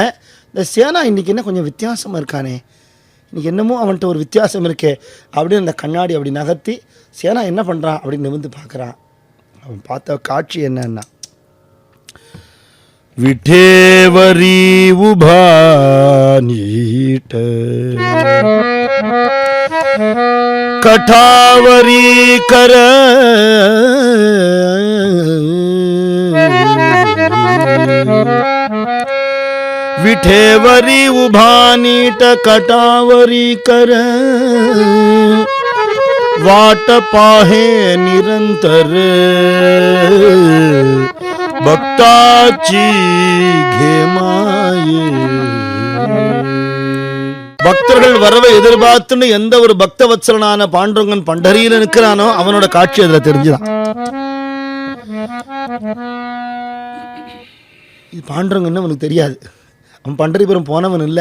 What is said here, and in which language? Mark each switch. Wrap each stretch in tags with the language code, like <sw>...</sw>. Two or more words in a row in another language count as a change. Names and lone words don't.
<ta>இந்த சேனா இன்றைக்கி என்ன கொஞ்சம் வித்தியாசமாக இருக்கானே, இன்றைக்கி என்னமோ அவன்கிட்ட ஒரு வித்தியாசம் இருக்கே அப்படின்னு அந்த கண்ணாடி அப்படி நகர்த்தி சேனா என்ன பண்ணுறான் அப்படின்னு நிமிர்ந்து பார்க்குறான். அவன் பார்த்த காட்சி என்னன்னா,</ta> <mr>विठेवरी उभानीट कटावरी कर विठेवरी उभानीट कटावरी कर वाट पाहे निरंतर भक्ताची घेमाये.</mr> <ta>பக்தர்கள் வரவை எதிர்பார்த்துன்னு எந்த ஒரு பக்தவத்சலனான பாண்டுரங்கன் பண்டரியில நிற்கிறானோ அவனோட காட்சி அதுல தெரிஞ்சுதான். இது பாண்டுரங்கன்னு அவனுக்கு தெரியாது. அவன் பண்டரிபுரம் போனவன் இல்லை.</ta>